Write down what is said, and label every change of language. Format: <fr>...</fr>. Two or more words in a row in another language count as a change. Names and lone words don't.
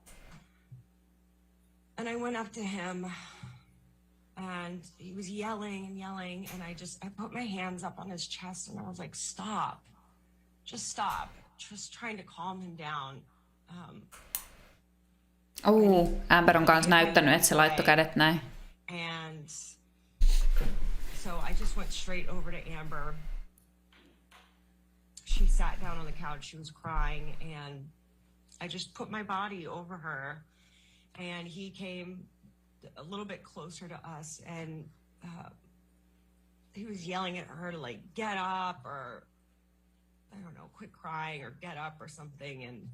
<en>And I went up to him, and he was yelling and yelling, and I put my hands up on his chest, and I was like, stop, just trying to calm him down.</en> <fi>Amber on kanssa näyttänyt, että se laittoi kädet näin.</fi> <en>And so I just went straight over to Amber. She sat down on the couch, she was crying, and I just put my body over her, and he came a little bit closer to us, and he was yelling at her to like get up, or I don't know, quit crying or get up or something.</en>